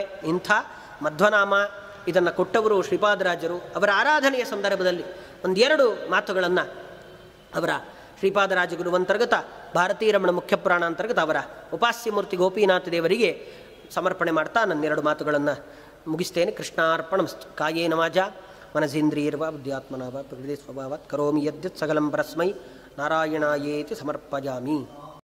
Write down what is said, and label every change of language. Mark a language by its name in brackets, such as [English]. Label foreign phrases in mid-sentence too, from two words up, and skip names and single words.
[Kannada] ಇಂಥ ಮಧ್ವನಾಮ ಇದನ್ನು ಕೊಟ್ಟವರು ಶ್ರೀಪಾದರಾಜರು. ಅವರ ಆರಾಧನೆಯ ಸಂದರ್ಭದಲ್ಲಿ 1-2 ಮಾತುಗಳನ್ನು ಅವರ ಶ್ರೀಪಾದರಾಜ ಗುರುವಂತರ್ಗತ ಭಾರತೀ ರಮಣ ಮುಖ್ಯಪುರಾಣ ಅಂತರ್ಗತ ಅವರ ಉಪಾಸ್ಯಮೂರ್ತಿ ಗೋಪೀನಾಥ ದೇವರಿಗೆ ಸಮರ್ಪಣೆ ಮಾಡ್ತಾ ನನ್ನ 2 ಮಾತುಗಳನ್ನು ಮುಗಿಸ್ತೇನೆ. [Sanskrit] ಕೃಷ್ಣಾರ್ಪಣಮಸ್ತು. ಕಾಯೇನ ವಾಚಾ ಮನಸೇಂದ್ರಿಯರ್ವ ಬುದ್ಧ್ಯಾತ್ಮನಾ ವಾ ಪ್ರಕೃತಿ ಸ್ವಭಾವಾತ್ ಕರೋಮಿ ಯದ್ಯತ್ ಸಕಲಂ ಪರಸ್ಮೈ ನಾರಾಯಣಾಯೇತಿ ಸಮರ್ಪಯಾಮಿ.